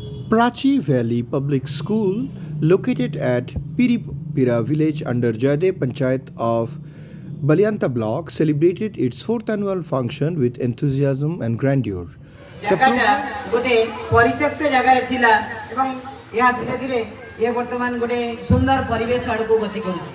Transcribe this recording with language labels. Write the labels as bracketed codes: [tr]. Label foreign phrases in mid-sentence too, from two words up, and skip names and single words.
[en] Prachi Valley Public School, located at Piripira village under Jaydev Panchayat of Balyanta block, celebrated its fourth annual function with enthusiasm and grandeur. [or] ଜାଗାଟା ଗୋଟେ ପରିତ୍ୟକ୍ତ ଜାଗାରେ ଥିଲା ଏବଂ ଏହା ଧୀରେ ଧୀରେ ଏ ବର୍ତ୍ତମାନ ଗୋଟେ ସୁନ୍ଦର ପରିବେଶ ଆଡ଼କୁ ଗତି କରୁଛି।